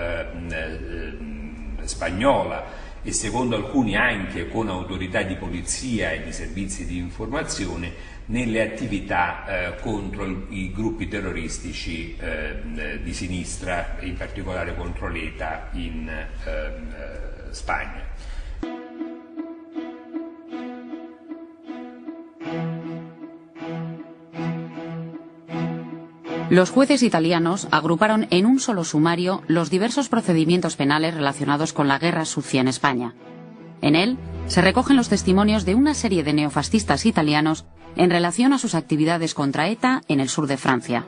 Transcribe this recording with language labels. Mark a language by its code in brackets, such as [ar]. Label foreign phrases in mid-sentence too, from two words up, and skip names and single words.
[it] spagnola e secondo alcuni anche con autorità di polizia e di servizi di informazione nelle attività contro i gruppi terroristici di sinistra, in particolare contro l'ETA in Spagna. [es] Los jueces italianos agruparon en un solo sumario los diversos procedimientos penales relacionados con la guerra sucia en España. En él se recogen los testimonios de una serie de neofascistas italianos en relación a sus actividades contra ETA en el sur de Francia.